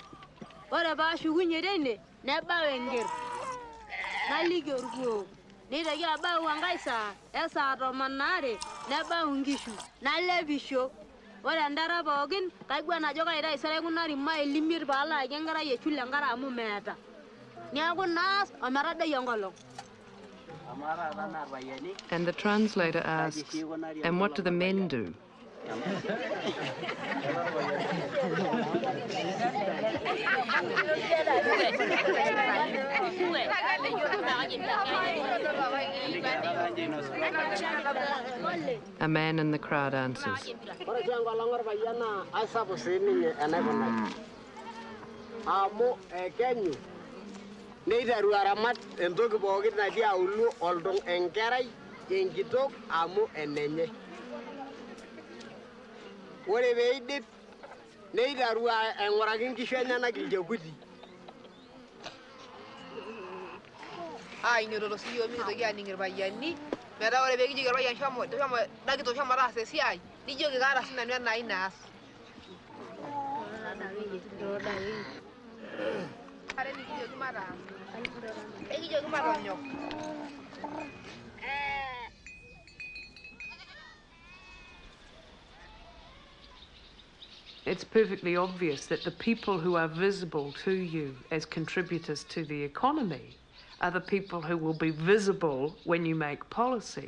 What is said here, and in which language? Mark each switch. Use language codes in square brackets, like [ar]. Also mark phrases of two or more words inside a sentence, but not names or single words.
[mas] Ore paashukunye teine nebau enker naliki orkuo neitoki abau enkae saa esaa 12 nebau nkishu nalepisho. Ore endara pookin kaiguan ajo kaitaisere aikunari maili 5 paalaaki enkerai eshule enkare amu meeta. Neeku naas ometadoi enkolong. [en] And the translator asks, and what do the men do? A man in the crowd answers. [mas] Neitaru aramat entoki pookin natii auluo oldong enkerai enkitok amu enenye. Ore peidip neitaru aing'uraki nkishu enyenak ilchekuti. Ainyototo siyiok mikitoki aaning' irpayiani metaa ore peekijoki orpayian shomo dakito shomo taasa esiai nijoki kaata sinanu enai naas. Ekijoki matonyok. [en] It's perfectly obvious that the people who are visible to you as contributors to the economy are the people who will be visible when you make policy.